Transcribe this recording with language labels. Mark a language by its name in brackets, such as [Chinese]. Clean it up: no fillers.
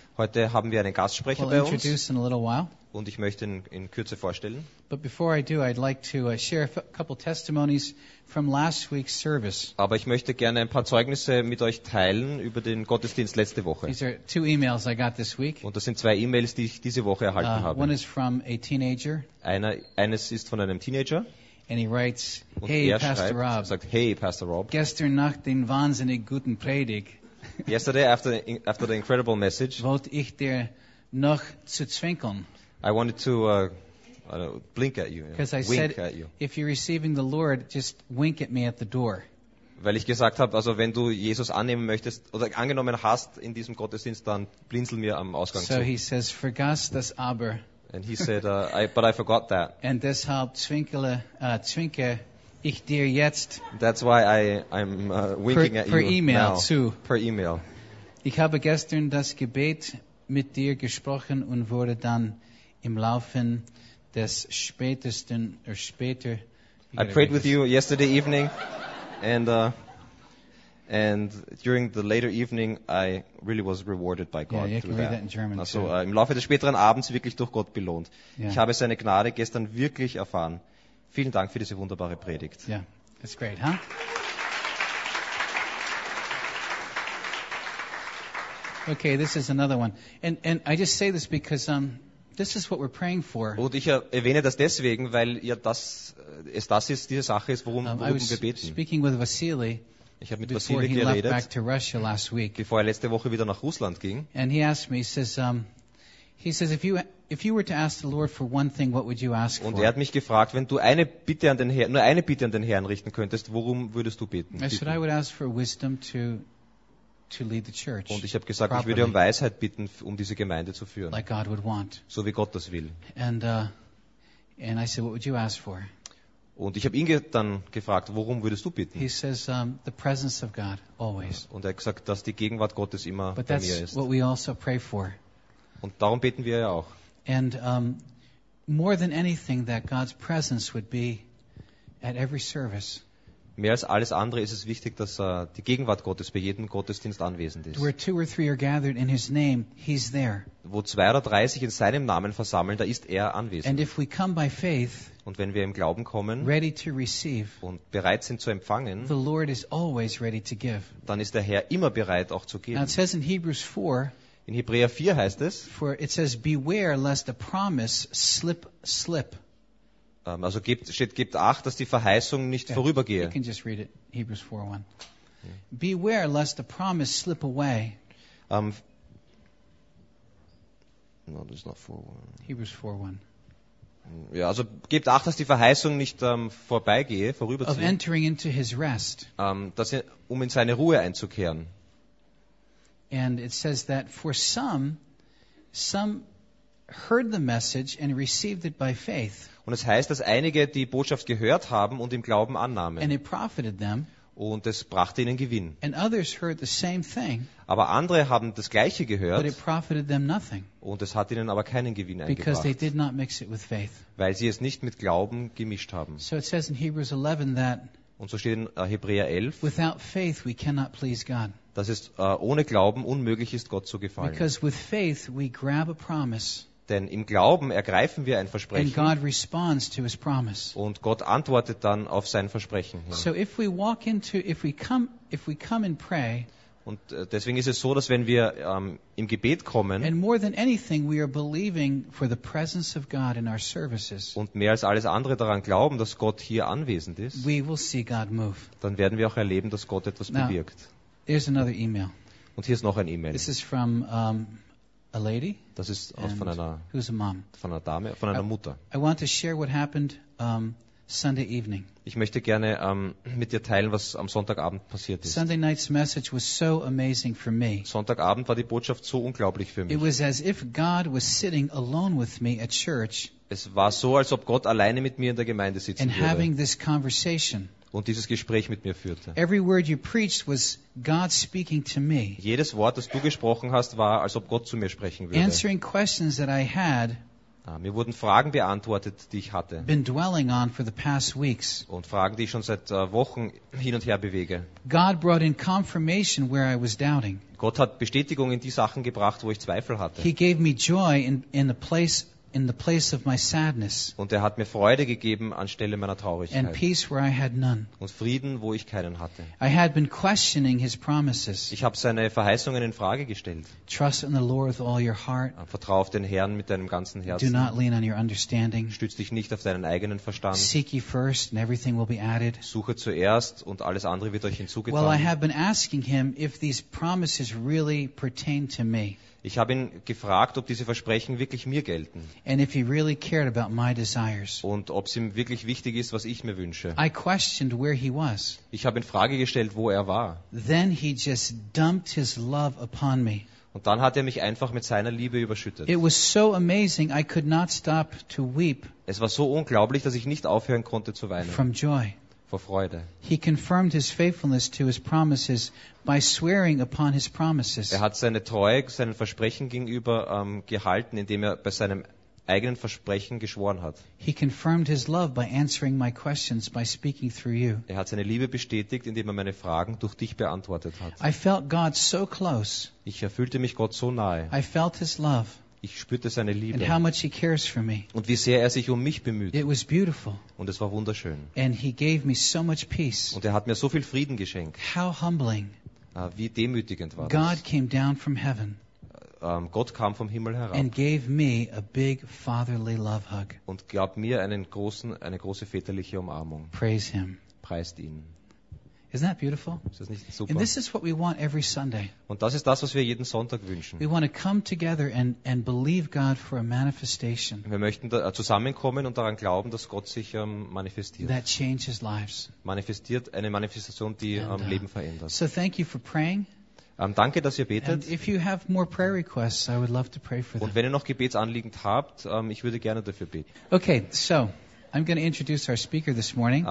[German] Heute haben wir einen Gastsprecher [English] we'll [German] bei [English] introduce In a little while. [German] Und ich möchte ihn in Kürze vorstellen. [English] But before I do, I'd like to share a couple testimonies from last week's service. [German] Aber ich möchte gerne ein paar Zeugnisse mit euch teilen über den Gottesdienst letzte Woche. [English] These are two emails I got this week. [German] Und das sind zwei E-Mails, die ich diese Woche erhalten habe. [English] One is from a teenager. [German] Eines ist von einem Teenager. [English] And he writes, [German] und [English] hey, [German] er [English] Pastor [German] schreibt, [English] Rob. [German] Sagt, hey, Pastor Rob. Gestern Nacht den wahnsinnig guten Predigt. [English] Yesterday after the incredible message, [German] wollte ich dir noch zu zwinkern. [English] I wanted to blink at you. Because you know, I said, at you. If you're receiving the Lord, just wink at me at the door. [German] Weil ich gesagt habe, also wenn du Jesus annehmen möchtest oder angenommen hast in diesem Gottesdienst, dann blinzel mir am Ausgang so zu. [English] So he says, [German] vergaß das aber. [English] And he said, but I forgot that. And [German] deshalb zwinke ich dir jetzt. [English] That's why I'm winking [German] per, [English] at you [German] email [English] now. [German] Zu. Per email. Ich habe gestern das Gebet mit dir gesprochen und wurde dann im Laufen des spätesten oder später. [English] I prayed with you yesterday evening, and during the later evening, I really was rewarded by God. Yeah, you can read that in German. [German] Also im Laufe des späteren Abends wirklich durch Gott belohnt. [English] Yeah. [German] Ich habe seine Gnade gestern wirklich erfahren. Vielen Dank für diese wunderbare Predigt. [English] Yeah, that's great, huh? Okay, this is another one, and I just say this because this is what we're praying for. [German] Und ich erwähne das deswegen, weil ja das es das ist diese Sache ist, worum wir beten. [English] Speaking with Vasily. [German] Ich habe mit Vasily geredet. [English] Before he left back to Russia last week. [German] Bevor er letzte Woche wieder nach Russland ging. [English] And he asked me, he says, if you were to ask the Lord for one thing, what would you ask for? [German] Und hat mich gefragt, wenn du eine Bitte an den Herrn, nur eine Bitte an den Herrn richten könntest, worum würdest du beten? [English] I said I would ask for wisdom to lead the church. [German] Und ich habe gesagt, ich würde um Weisheit bitten, um diese Gemeinde zu führen. [English] Like God would want. [German] So wie Gott das will. [English] And I said, what would you ask for? [German] Und ich habe ihn dann gefragt, worum würdest du bitten? [English] He says, the presence of God, always. [German] Und er hat gesagt, dass die Gegenwart Gottes immer [English] But [German] bei mir ist. [English] But that's what we also pray for. [German] Und darum beten wir ja auch. [English] And more than anything, that God's presence would be at every service. [German] Mehr als alles andere ist es wichtig, dass die Gegenwart Gottes bei jedem Gottesdienst anwesend ist. [English] Where two or three are gathered in his name, he's there. [German] Wo zwei oder drei sich in seinem Namen versammeln, da ist er anwesend. [English] And if we come by faith, [German] und wenn wir im Glauben kommen, [English] ready to receive, [German] und bereit sind zu empfangen, [English] the Lord is always ready to give. [German] Dann ist der Herr immer bereit, auch zu geben. [English] Now it says in Hebrews 4, [German] in Hebräer 4 heißt es, [English] for it says, beware lest a promise slip. [German] Also gibt Acht, dass die Verheißung nicht vorübergehe. [English] You can just read it, Hebrews 4:1. Beware lest the promise slip away. No, that's not 4:1. Hebrews 4:1. [German] Ja, also gibt Acht, dass die Verheißung nicht vorbeigehe, vorüberziehe. [English] Of entering into his rest. [German] Um in seine Ruhe einzukehren. [English] And it says that for some heard the message and received it by faith. [German] Und es heißt, dass einige die Botschaft gehört haben und im Glauben annahmen. [English] And it profited them. [German] Und es brachte ihnen Gewinn. [English] And others heard the same thing. [German] Aber andere haben das Gleiche gehört. [English] But it profited them nothing. [German] Und es hat ihnen aber keinen Gewinn eingebracht. [English] Because they did not mix it with faith. [German] Weil sie es nicht mit Glauben gemischt haben. [English] So it says in Hebrews 11 that. [German] Und so steht in Hebräer 11. [English] Without faith we cannot please God. [German] Dass es ohne Glauben unmöglich ist, Gott zu gefallen. [English] Because with faith we grab a promise. [German] Denn im Glauben ergreifen wir ein Versprechen. [English] And God responds to his promise. [German] Und Gott antwortet dann auf sein Versprechen. [English] So if we walk into, if we come and pray. [German] Und deswegen ist es so, dass wenn wir im Gebet kommen. [English] And more than anything, we are believing for the presence of God in our services. [German] Und mehr als alles andere daran glauben, dass Gott hier anwesend ist. [English] We will see God move. [German] Dann werden wir auch erleben, dass Gott etwas [English] Now, [German] bewirkt. [English] There's another email. [German] Und hier ist noch ein E-Mail. [English] This is from a lady. [German] Das ist aus von einer, [English] who's a mom? [German] Von einer Dame, von einer Mutter. [English] I want to share what happened Sunday evening. [German] Ich möchte gerne mit dir teilen, was am Sonntagabend passiert ist. [English] Sunday night's message was so amazing for me. [German] Sonntagabend war die Botschaft so unglaublich für mich. [English] It was as if God was sitting alone with me at church. [German] Es war so, als ob Gott alleine mit mir in der Gemeinde sitzen [English] and [German] würde. [English] And having this conversation. [German] Und dieses Gespräch mit mir führte. [English] Every word you preached was God speaking to me. [German] Jedes Wort, das du gesprochen hast, war, als ob Gott zu mir sprechen würde. [English] Answering questions that I had. [German] Mir wurden Fragen beantwortet, die ich hatte. [English] Been dwelling on for the past weeks. [German] Und Fragen, die ich schon seit Wochen hin und her bewege. [English] God brought in confirmation where I was doubting. [German] Gott hat Bestätigung in die Sachen gebracht, wo ich Zweifel hatte. [English] He gave me joy in the place of my sadness. [German] Und er hat mir Freude gegeben anstelle meiner Traurigkeit. [English] And peace where I had none. [German] Und Frieden, wo ich keinen hatte. [English] I had been questioning his promises. [German] Ich habe seine Verheißungen in Frage gestellt. [English] Trust in the Lord with all your heart. [German] Vertraue auf den Herrn mit deinem ganzen Herzen. [English] Do not lean on your understanding. [German] Stütz dich nicht auf deinen eigenen Verstand. [English] Seek ye first and everything will be added. [German] Suche zuerst und alles andere wird euch hinzugetan. [English] Well, I have been asking him if these promises really pertain to me. [German] Ich habe ihn gefragt, ob diese Versprechen wirklich mir gelten. [English] And if he really cared about my desires. [German] Und ob es ihm wirklich wichtig ist, was ich mir wünsche. [English] I questioned where he was. [German] Ich habe in Frage gestellt, wo er war. [English] Then he just dumped his love upon me. [German] Und dann hat er mich einfach mit seiner Liebe überschüttet. [English] It was so amazing, I could not stop to weep. [German] Es war so unglaublich, dass ich nicht aufhören konnte zu weinen. [English] From joy. [German] Vor Freude. [English] He confirmed his faithfulness to his promises by swearing upon his promises. [German] Er hat seine Treue seinen Versprechen gegenüber gehalten, indem er bei seinem eigenen Versprechen geschworen hat. [English] He confirmed his love by answering my questions by speaking through you. [German] Er hat seine Liebe bestätigt, indem er meine Fragen durch dich beantwortet hat. [English] I felt God so close. [German] Ich erfühlte mich Gott so nahe. [English] I felt his love. [German] Ich spürte seine Liebe. [English] And how much he cares for me. [German] Und wie sehr er sich um mich bemüht. [English] It was beautiful. [German] Und es war wunderschön. [English] And he gave me so much peace. [German] Und er hat mir so viel Frieden geschenkt. [English] How humbling. [German] Wie demütigend war [English] God Came down from heaven. [German] Gott kam vom Himmel herab. [English] And gave me a big fatherly love hug. [German] Und gab mir eine große väterliche Umarmung. [English] Praise him. [German] Preist ihn. [English] Isn't that beautiful? [German] Ist das nicht super? [English] And this is what we want every Sunday. [German] Und das ist das, was wir jeden Sonntag wünschen. [English] We want to come together and believe God for a manifestation. [German] Wir möchten da zusammenkommen und daran glauben, dass Gott sich manifestiert. [English] That changes lives. [German] Manifestiert eine Manifestation, die Leben verändert. [English] So thank you for praying. [German] Danke, dass ihr betet. [English] And if you have more prayer requests, I would love to pray for them. [German] Und wenn ihr noch Gebetsanliegen habt, ich würde gerne dafür beten. [English] Okay, so I'm going to introduce our speaker this morning.